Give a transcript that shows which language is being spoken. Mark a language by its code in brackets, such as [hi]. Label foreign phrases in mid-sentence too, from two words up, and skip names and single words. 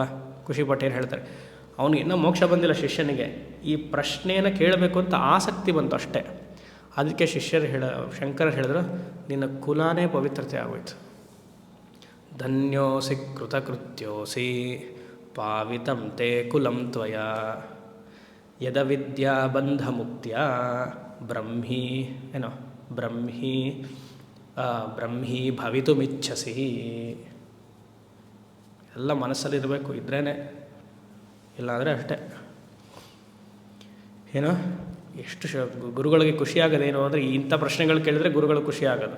[kn] ಖುಷಿಪಟ್ಟು ಏನು ಹೇಳ್ತಾರೆ, ಅವನಿಗೆ ಇನ್ನೂ ಮೋಕ್ಷ ಬಂದಿಲ್ಲ ಶಿಷ್ಯನಿಗೆ, ಈ ಪ್ರಶ್ನೆಯನ್ನು ಕೇಳಬೇಕು ಅಂತ ಆಸಕ್ತಿ ಬಂತು ಅಷ್ಟೇ. ಅದಕ್ಕೆ ಶಂಕರರು ಹೇಳಿದ್ರು, ನಿನ್ನ ಕುಲಾನೇ ಪವಿತ್ರತೆ ಆಗೋಯ್ತು. [sa] ಧನ್ಯೋಸಿ ಕೃತಕೃತ್ಯೋಸಿ ಪಾವಿತಂ ತೇ ಕುಲಂ ತ್ವಯ ಯದ ವಿದ್ಯಾ ಬಂಧ ಮುಕ್ತಿಯ ಬ್ರಹ್ಮಿ ಭವಿತುಮಿಚ್ಛಸಿ. [kn] ಎಲ್ಲ ಮನಸ್ಸಲ್ಲಿರಬೇಕು, ಇದ್ರೇ, ಇಲ್ಲಾಂದರೆ ಅಷ್ಟೇ. ಏನೋ ಎಷ್ಟು ಗುರುಗಳಿಗೆ ಖುಷಿಯಾಗೋದೇನು ಅಂದರೆ, ಇಂಥ ಪ್ರಶ್ನೆಗಳು ಕೇಳಿದ್ರೆ ಗುರುಗಳು ಖುಷಿ ಆಗೋದು.